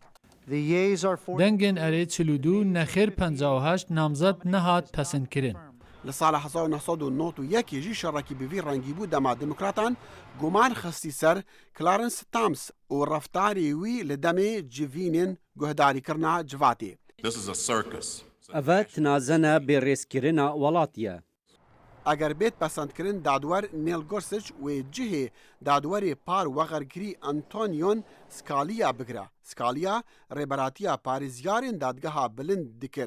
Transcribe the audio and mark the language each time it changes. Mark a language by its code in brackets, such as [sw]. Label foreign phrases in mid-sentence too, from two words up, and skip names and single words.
[ku] Dengên erê 42 nexêr 58 namzet nehat pesendkirin. Li sala 1991 jî şerekî bi vî rengî bû dema demokratan guman xistî ser Clarence Thomas û reftarê wî li demê civînên guhdarîkirina civatê. [en] This is a circus. [ku] Ev tinazene bêrêzkirina welatî ye. Eger bêt pesendkirin dadwer Neil Gorsuch wê cihê dadwerê par wegerkirî Antonion Scalia bigire. Scalia rêberatiya parêzyarên dadgeha bilind dikir.